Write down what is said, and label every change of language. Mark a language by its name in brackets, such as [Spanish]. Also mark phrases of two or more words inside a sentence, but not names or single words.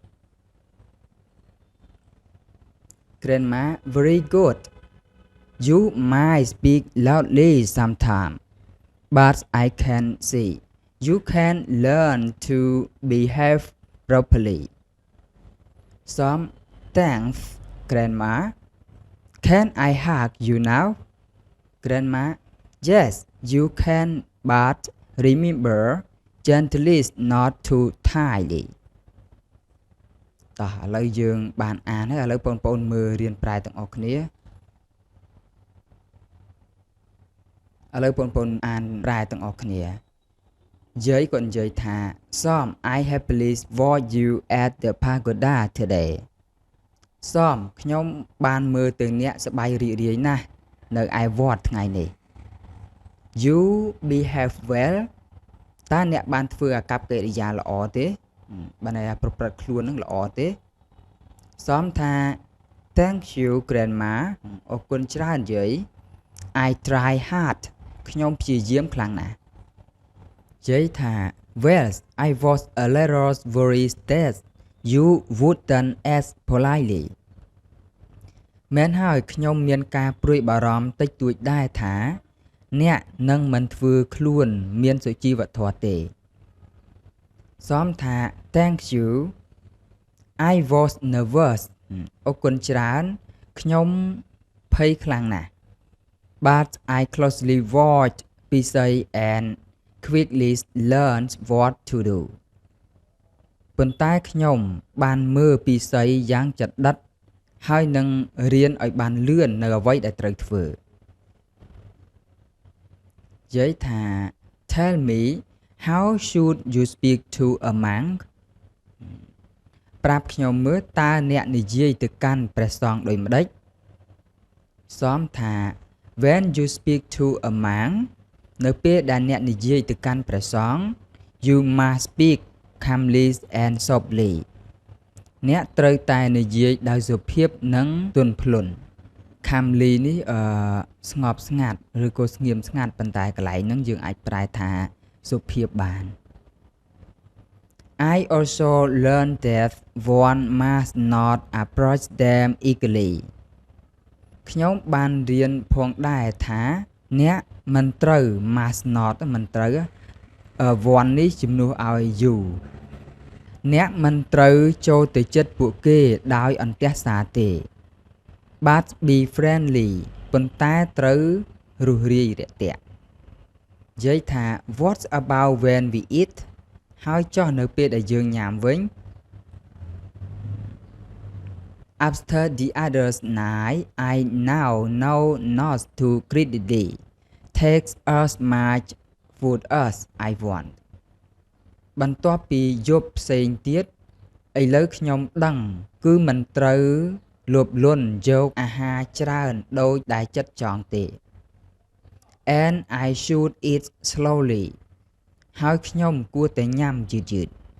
[English] Grandma very good You might speak loudly sometimes, but I can see you can learn to behave properly. Some thanks, Grandma. Can I hug you now? Grandma, yes, you can, but remember, gently not too tightly. [Khmer] តោះឥឡូវយើងបានអានហើយឥឡូវបងប្អូនមើលរៀនប្រែទាំងអស់គ្នាឥឡូវបងប្អូនអានប្រែទាំងអស់គ្នាយាយគាត់និយាយថា [English] Som I happily watched you at the pagoda today Som [Khmer] ខ្ញុំបានមើលទៅអ្នក សប្បាយរីករាយណាស់នៅឯវត្តថ្ងៃនេះ [English] You behave well [Khmer] តើអ្នកបានធ្វើអាកប្បកិរិយាល្អទេបានតែប្រព្រឹត្តខ្លួននឹងល្អទេ Som ថា [English] Thank you grandma [Khmer] អរគុណច្រើនយាយ [English] I try hard [Khmer] ខ្ញុំព្យាយាមខ្លាំងណាស់យាយថា [English] Well I was a little worried that you wouldn't ask politely [Khmer] មែនហើយខ្ញុំមានការព្រួយបារម្ភតិចតួចដែរថាអ្នក នឹងមិនធ្វើខ្លួនមានសុជីវធម៌ទេសមថា [English] Thank you I was nervous [Khmer] អរគុណច្រើនខ្ញុំភ័យខ្លាំងណាស់ [English] But I closely watched Pisay and quickly learned what to do [Khmer] ប៉ុន្តែខ្ញុំបានមើលពីសីយ៉ាងចដិតហើយនឹងរៀនឲ្យបានលឿននៅអ្វីដែលត្រូវធ្វើ និយាយថា [English] Tell me how should you speak to a monk [Khmer] ប្រាប់ខ្ញុំមើលតើអ្នកនិយាយទៅកាន់ ព្រះសង្ឃដូចម្ដេចសមថា [English] When you speak to a monk [Khmer] នៅពេលដែលអ្នកនិយាយទៅកាន់ព្រះសង្ឃ [English] you must speak calmly and softly [Khmer] អ្នកត្រូវតែនិយាយដោយសុភាពនិងទន់ភ្លន់ calmly នេះស្ងប់ស្ងាត់ឬក៏ស្ងៀមស្ងាត់ប៉ុន្តែកន្លែងហ្នឹងយើងអាចប្រែថាសុភាពបាន [English] I also learned that one must not approach them eagerly [Khmer] ខ្ញុំបានរៀនផងដែរថា អ្នកមិនត្រូវ [English] must not [Khmer] មិនត្រូវ one នេះជំនួសឲ្យ you អ្នកមិនត្រូវចូលទៅចិត្តពួកគេដោយអន្ទះសារទេ [English] but be friendly [Khmer] ប៉ុន្តែត្រូវរួសរាយរាក់ទាក់និយាយថា [English] what about when we eat [Khmer] ហើយចុះនៅពេលដែលយើងញ៉ាំវិញ [English] After the others night I now know not to greedily take as much food as I want [Khmer] បន្ទាប់ពីយប់ផ្សេងទៀតឥឡូវខ្ញុំដឹងគឺមិនត្រូវលោភលន់យកអាហារច្រើនដូចដែលចិត្តចង់ទេ [English] and I should eat slowly [Khmer] ហើយខ្ញុំគួរតែញ៉ាំយឺតៗនិ